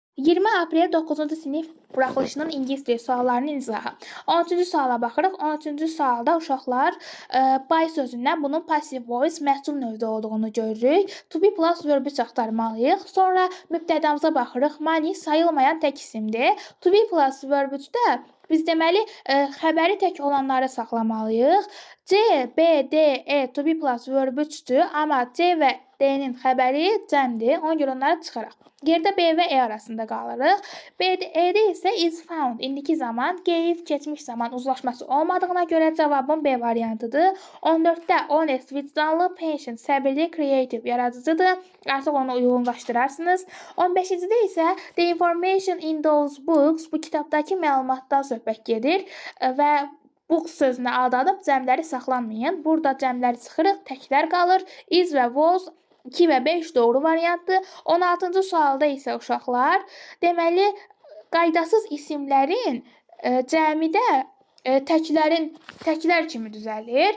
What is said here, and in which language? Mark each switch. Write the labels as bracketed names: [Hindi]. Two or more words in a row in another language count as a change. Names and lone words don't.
[Azerbaijani] 20 aprel 9-cu sinif buraxılışının ingilis dili suallarının izahı. 13-cü suala baxırıq. 13-cü sualda uşaqlar by sözündən bunun [English] passive voice [Azerbaijani] məhsul növdə olduğunu görürük. [English] To be plus [Azerbaijani] verbi axtarmalıyıq. Sonra mübtədamıza baxırıq. Money sayılmayan tək isimdir. [English] To be plus [Azerbaijani] verbi-də biz deməli xəbəri tək olanları saxlamalıyıq. C, B, D, E [English] to be plus [Azerbaijani] verbi-dir, amma C və D-nin xəbəri cəmdir. Ona görə onları çıxaraq. Geridə B və E arasında qalırıq. E-də isə [English] is found [Azerbaijani] indiki zaman, gave keçmiş zaman uzlaşması olmadığına görə cavabın B variantıdır. 14-də honest, vicdanlı, patient, səbirli, creative, yaradıcıdır. Artıq onu uyğunlaşdırarsınız. 15-də isə [English] the information in those books [Azerbaijani] bu kitabdakı məlumatdan söhbət gedir və books sözünə aldadıb cəmləri saxlanmayın. Burada cəmləri çıxırıq, təklər qalır. Is və was 2 və 5 doğru variantdır. 16-cı sualda isə uşaqlar, deməli, qaydasız isimlərin cəmidə təklər kimi düzəlir.